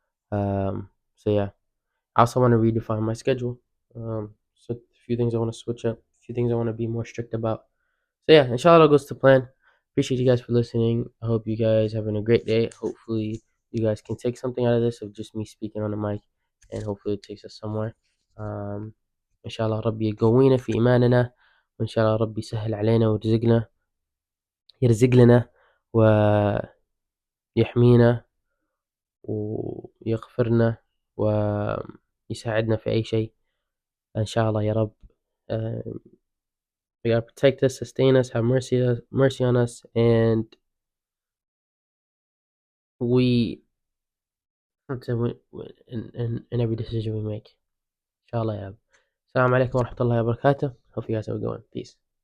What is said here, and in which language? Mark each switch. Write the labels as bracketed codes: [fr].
[en] So yeah, I also want to redefine my schedule. So a few things I want to switch up, a few things I want to be more strict about. So yeah, inshallah, all goes to plan. Appreciate you guys for listening. I hope you guys having a great day. Hopefully, you guys can take something out of this of just me speaking on the mic, and hopefully, it takes us somewhere. [ar] Um, إن شاء الله ربي يقوينا في إيماننا، وإن شاء الله ربي يسهل علينا ويرزقنا يرزق لنا ويحمينا ويغفرنا ويساعدنا في أي شيء إن شاء الله يا رب. [en] Um, God protect us, sustain us, have mercy on us, and we in every decision we make. Inshallah, ya Rab. Assalamu alaikum wa rahmatullahi wa barakatuh. Hope you guys have a good one. Peace.